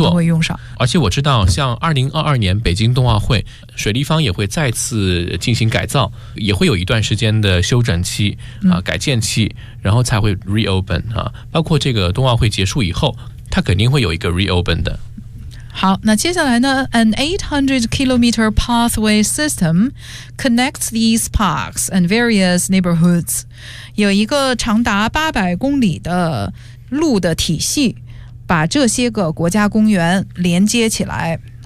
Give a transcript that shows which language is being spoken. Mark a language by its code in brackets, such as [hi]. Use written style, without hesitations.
[zh] 都会用上。而且我知道像2022年北京冬奥会水立方也会再次进行改造，也会有一段时间的修整期、改建期，然后才会 reopen、包括这个冬奥会结束以后它肯定会有一个 reopen 的。好，那接下来呢 [en] ？An 800-kilometer pathway system connects these parks and various neighborhoods. [zh] 有一个长达800公里的路的体系，把这些个国家公园连接起来。